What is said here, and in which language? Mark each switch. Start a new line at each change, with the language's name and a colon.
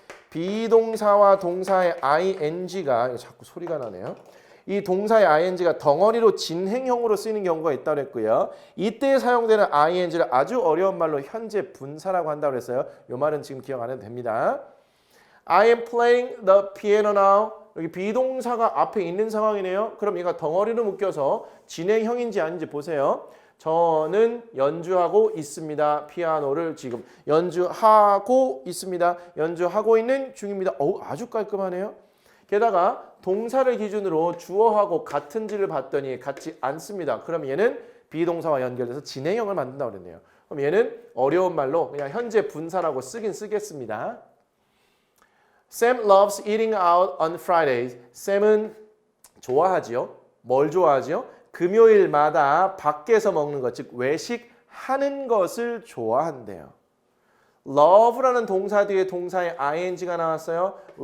Korean: 비동사와 동사의 ing가 자꾸 소리가 나네요. 이 동사의 ing가 덩어리로 진행형으로 쓰이는 경우가 있다고 했고요. 이때 사용되는 ing를 아주 어려운 말로 현재 분사라고 한다고 했어요. 이 말은 지금 기억 안 해도 됩니다.
English: I am playing the piano now.
Korean: 여기 비동사가 앞에 있는 상황이네요. 그럼 얘가 덩어리로 묶여서 진행형인지 아닌지 보세요. 저는 연주하고 있습니다. 피아노를 지금 연주하고 있습니다. 연주하고 있는 중입니다. 아주 깔끔하네요. 게다가 동사를 기준으로 주어하고 같은지를 봤더니 같지 않습니다. 그럼 얘는 비동사와 연결돼서 진행형을 만든다고 그랬네요. 그럼 얘는 어려운 말로 그냥 현재 분사라고 쓰긴 쓰겠습니다.
English: Sam loves eating out on Fridays.
Korean: Sam은 좋아하지요. 뭘 좋아하지요? 금요일마다 밖에서 먹는 것, 즉 외식하는 것을 좋아한대요. love라는 동사 뒤에 동사의 ing가 나왔어요.